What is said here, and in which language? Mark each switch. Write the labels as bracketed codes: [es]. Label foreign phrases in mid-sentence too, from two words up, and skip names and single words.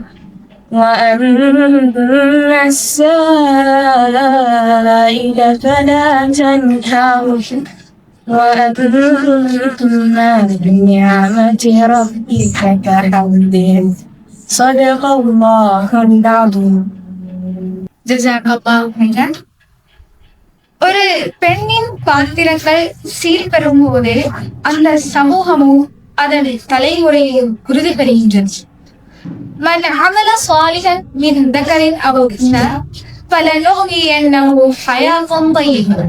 [ar] وأما السائل فلا تنهر وأما بنعمة ربك فحدث. صدق الله العظيم. جزاك الله خيرا. [ta] ஒரு பெண்ணின் பாத்திரங்கள் சீர்பெறும் போது அந்த சமூகமும் அதன் தலைமுறையும் உறுதி பெறுகின்றது. [ar] من عمل صالحا من ذكر أو أنثى فلنحيينه حياة طيبة.